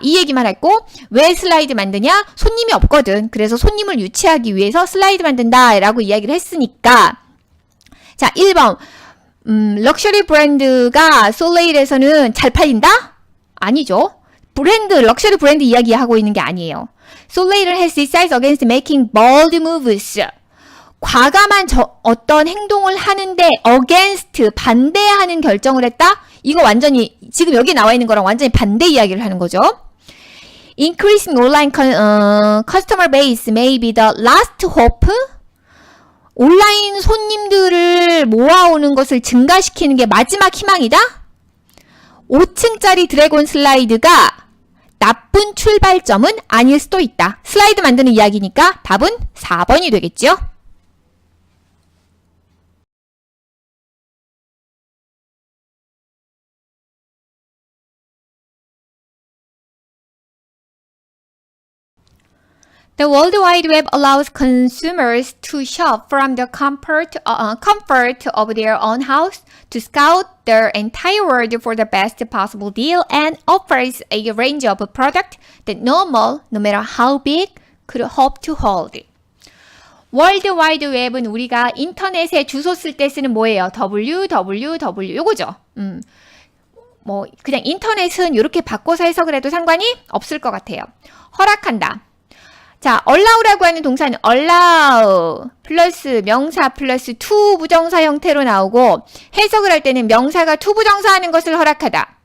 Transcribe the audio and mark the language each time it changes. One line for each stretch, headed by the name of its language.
Korean: 이 얘기만 했고 왜 슬라이드 만드냐? 손님이 없거든. 그래서 손님을 유치하기 위해서 슬라이드 만든다 라고 이야기를 했으니까 자, 1번 럭셔리 브랜드가 솔레일에서는 잘 팔린다? 아니죠. 럭셔리 브랜드 이야기하고 있는 게 아니에요. 솔레일은
English: has decided against making bold moves.
Korean: 과감한 어떤 행동을 하는데 against, 반대하는 결정을 했다? 이거 완전히 지금 여기 나와 있는 거랑 완전히 반대 이야기를 하는 거죠.
English: Increasing online customer base may be the last hope.
Korean: 온라인 손님들을 모아오는 것을 증가시키는 게 마지막 희망이다? 5층짜리 드래곤 슬라이드가 나쁜 출발점은 아닐 수도 있다. 슬라이드 만드는 이야기니까 답은 4번이 되겠죠?
English: The World Wide Web allows consumers to shop from the comfort of their own house, to scout the entire world for the best possible deal, and offers a range of products that no matter how big, could hope to hold.
Korean: 월드 와이드 웹은 우리가 인터넷에 주소 쓸 때 쓰는 뭐예요? www 요거죠. 뭐 그냥 인터넷은 이렇게 바꿔서 해석을 해도 상관이 없을 것 같아요. 허락한다. 자, allow라고 하는 동사는 allow 플러스 명사 플러스 to 부정사 형태로 나오고 해석을 할 때는 명사가 to 부정사 하는 것을 허락하다.